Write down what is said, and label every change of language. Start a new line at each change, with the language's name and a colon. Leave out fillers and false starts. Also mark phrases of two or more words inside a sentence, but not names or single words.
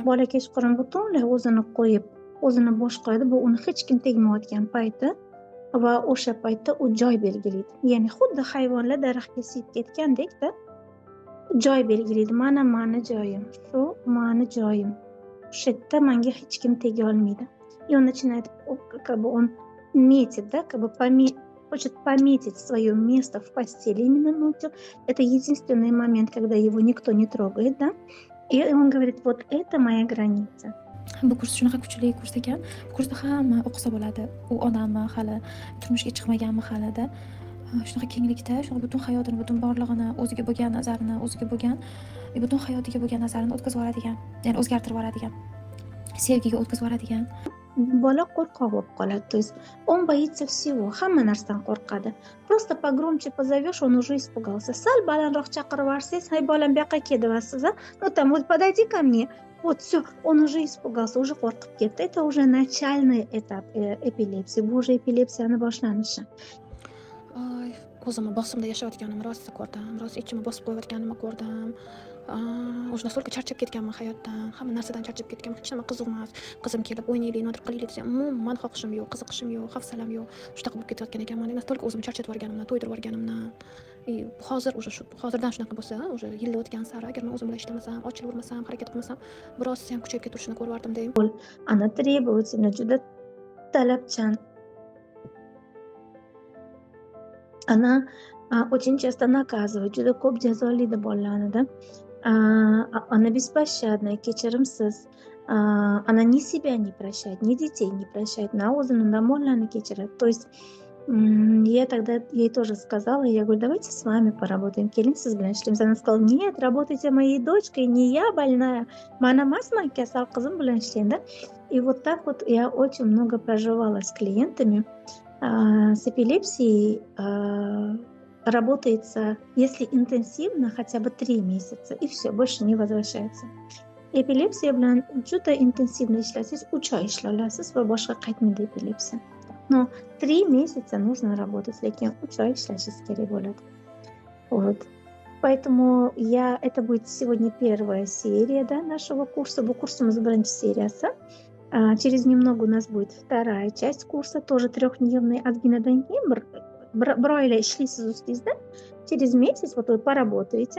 Uzbek: Bola kechqurun butunlay o'zini qo'yib, o'zini bosh qo'yadi. Bu uni hech kim tegmayotgan payti va o'sha paytda u joy belgilaydi. Ya'ni xuddi hayvonlar daraxtga siyib ketgandek-da, joy belgilaydi. Mana mani joyim, shu mani joyim. Shu yerda menga hech kim tega olmaydi.
Russian: И он начинает, как бы он метит, да, как бы хочет пометить свое место в постели именно ночью. Это единственный момент, когда его никто не трогает, да. И он говорит, вот это моя граница.
Uzbek: Bu kurs shunaqa kuchli kurs ekan. Bu kursda hamma o'qisa bo'ladi. U odammi, hali turmushga chiqmaganmi halida. Shunaqa kenglikda, shunaqa butun hayotini, butun borlig'ini, o'ziga bo'lgan nazarini, o'ziga bo'lgan, butun hayotiga bo'lgan nazarini o'tkazib yuboradigan, ya'ni o'zgartirib yuboradigan, sevgiga o'tkazib yuboradigan. Bola qo'rqoq bo'lib qoladi.
Russian: То есть он боится всего,
Uzbek: hamma narsadan qo'rqadi.
Russian: Просто pogромче позовешь, он уже испугался.
Uzbek: Sal balandroq chaqirib yuborsangiz, "Hay bolam, bu yoqqa kel" deyapsiz, a?
Russian: "Ну там вот подойди ко мне". Вот всё, он уже испугался, уже
Uzbek: qo'rqib ketdi.
Russian: Это уже начальный этап эпилепсии.
Uzbek: Bu уже эпилепсияni boshlanishi. O'zimni bosimda yashayotganimni rosa ko'rdim. Rosa ichimni bosib qo'yayotganimni ko'rdim. O'sha настолько charchab ketganman hayotdan, hamma narsadan charchab ketganman. Hech nima qiziq emas. Qizim kelib o'ynaylik, nodir qilaylik desam, umuman xohishim yo'q, qiziqishim yo'q, hafsalam yo'q. Shunaqa bo'lib ketayotgan ekanman. Настолько o'zimni charchatib yuborganimdan, to'ydirib yuborganimdan. Hozir o'sha hozirdan shunaqa bo'lsa, o'sha yillar o'tgan sari agar men o'zim bilan ishlamasam, ochilavermasam, harakat qilmasam, biroz ham kuchayib keturishini ko'rib yubordim-da.
Russian: Она требовательна,
Uzbek: juda talabchan.
Russian: Она очень часто наказывает,
Uzbek: juda ko'p jazolaydi bolalarni,
Russian: да. Она беспощадная, kechirimsiz. Она ни себя не прощает, ни детей не прощает, на o'zini, на
Uzbek: bolalarni kechiradi.
Russian: То есть я тогда ей тоже сказала, я говорю, давайте с вами поработаем,
Uzbek: keling siz bilan ishlaymiz.
Russian: Она сказала, нет, работайте моей дочкой, не я больная,
Uzbek: man emasman kasal, qizim bilan ishlang,
Russian: да. И вот так вот я очень много проживала с клиентами. С эпилепсией работается, если интенсивно, хотя бы 3 месяца, и все, больше не возвращается.
Uzbek: Эпилепсия bilan juda intensivно ishlasangiz 3 oy ishlay olasiz va boshqa qaytmaydi epilepsiya.
Russian: Но 3 месяца нужно работать,
Uzbek: lekin 3 oy ishlashingiz kerak bo'ladi.
Russian: Вот. Поэтому это будет сегодня первая серия, да, нашего курса.
Uzbek: Bu kursimiz birinchi seriyasi.
Russian: Через немного у нас будет вторая часть курса, тоже 3-дневный.
Uzbek: Отгинадан keyin bir oyla ishlaysiz ustingizda.
Russian: Через месяц вот вы поработаете.